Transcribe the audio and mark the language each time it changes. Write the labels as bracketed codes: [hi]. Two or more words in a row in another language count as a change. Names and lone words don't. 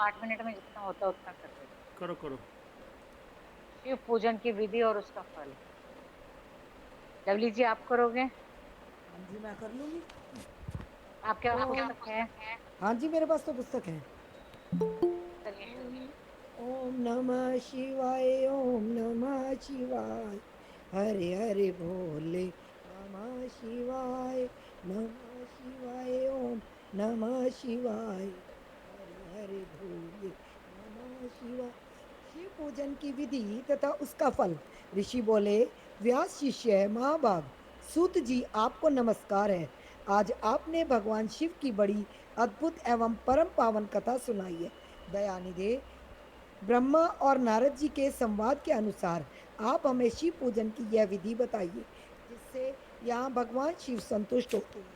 [hi] 8 मिनट में जितना होता है उतना कर देते। करो करो। शिव पूजन की विधि और उसका फल। लवली जी आप करोगे? हाँ जी मैं कर लूंगी। आपके पास पुस्तक है? हाँ जी मेरे पास तो पुस्तक है। चलिए शुरू कीजिए। [sa] ओम नमः शिवाय, ओम नमः शिवाय, हरे हरे भोले नमः शिवाय, नमः शिवाय, ओम नमः शिवाय, हरे हरे भोले नमः शिवाय। [hi] शिव पूजन की विधि तथा उसका फल। ऋषि बोले, व्यास शिष्य महाभाग सूत जी आपको नमस्कार है। आज आपने भगवान शिव की बड़ी अद्भुत एवं परम पावन कथा सुनाई है। दयानिधे, ब्रह्मा और नारद जी के संवाद के अनुसार आप हमें शिव पूजन की यह विधि बताइए जिससे यहाँ भगवान शिव संतुष्ट होते हैं।